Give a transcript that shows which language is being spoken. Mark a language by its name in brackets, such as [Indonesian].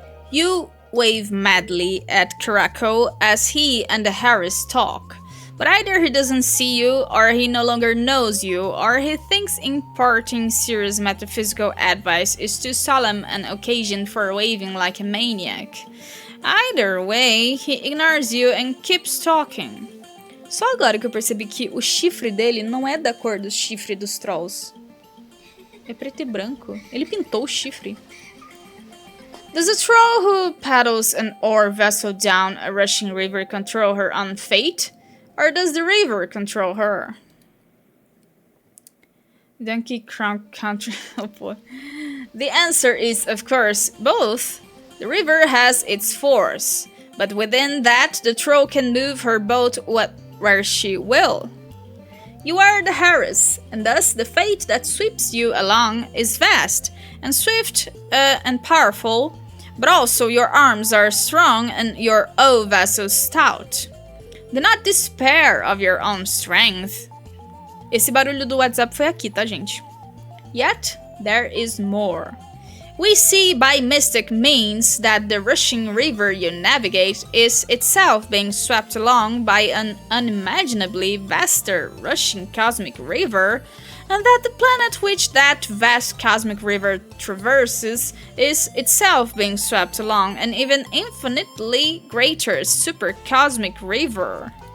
[English] You wave madly at Karako as he and the Harris talk, but either he doesn't see you, or he no longer knows you, or he thinks imparting serious metaphysical advice is too solemn an occasion for waving like a maniac. Either way, he ignores you and keeps talking. [Portuguese] Só agora que eu percebi que o chifre dele não é da cor do chifre dos trolls. É preto e branco. Ele pintou o chifre. [English] Does a troll who paddles an ore vessel down a rushing river control her own fate? Or does the river control her? Donkey Crown Country. Oh boy. The answer is, of course, both. The river has its force, but within that, the troll can move her boat where she will. You are the Harris, and thus the fate that sweeps you along is vast and swift and powerful, but also your arms are strong and your O vessel stout. Do not despair of your own strength. [Portuguese] Esse barulho do WhatsApp foi aqui, tá, gente? [English] Yet, there is more. We see by mystic means that the rushing river you navigate is itself being swept along by an unimaginably vaster rushing cosmic river, and that the planet which that vast cosmic river traverses is itself being swept along an even infinitely greater supercosmic river.